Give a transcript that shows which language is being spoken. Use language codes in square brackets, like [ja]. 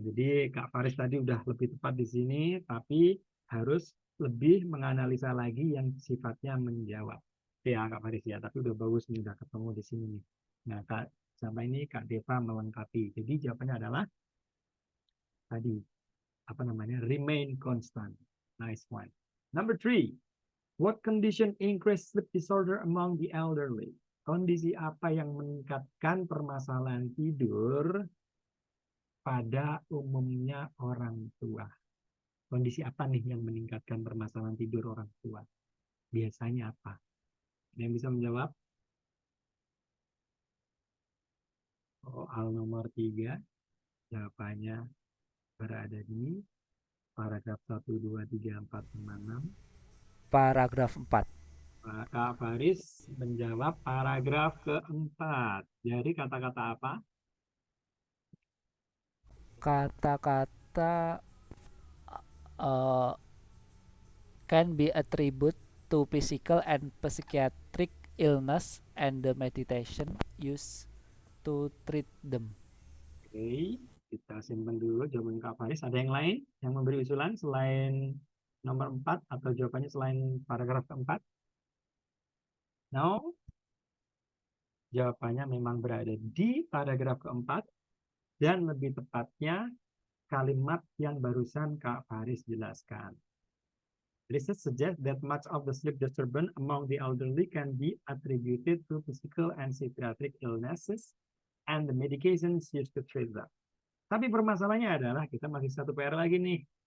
[id] Jadi Kak Faris tadi udah lebih tepat di sini, tapi harus lebih menganalisa lagi yang sifatnya menjawab. Ya, Kak Faris ya, tapi udah bagus nih, udah ketemu di sini nih. Nah, Kak, sama ini Kak Deva melengkapi. Jadi jawabannya adalah tadi apa namanya [en] remain constant. Nice one. Number 3. What condition increase sleep disorder among the elderly? [id] Kondisi apa yang meningkatkan permasalahan tidur pada umumnya orang tua? Kondisi apa nih yang meningkatkan permasalahan tidur orang tua? Biasanya apa? Ada yang bisa menjawab? Soal nomor 3. Jawabannya berada di paragraf 1, 2, 3, 4, 5, 6. Paragraf 4. Kak Faris menjawab paragraf keempat. Jadi kata-kata apa? Kata-kata [en] can be attributed to physical and psychiatric illness and the meditation used to treat them. [id] Oke, kita simpan dulu jawaban Kak Faris. Ada yang lain yang memberi usulan selain nomor 4 atau jawabannya selain paragraf keempat? No? Jawabannya memang berada di paragraf keempat dan lebih tepatnya kalimat yang barusan Kak Faris jelaskan. [en] Research suggests that much of the sleep disturbance among the elderly can be attributed to physical and psychiatric illnesses and the medications used to treat them. [id] Tapi permasalahannya adalah kita masih satu PR lagi nih.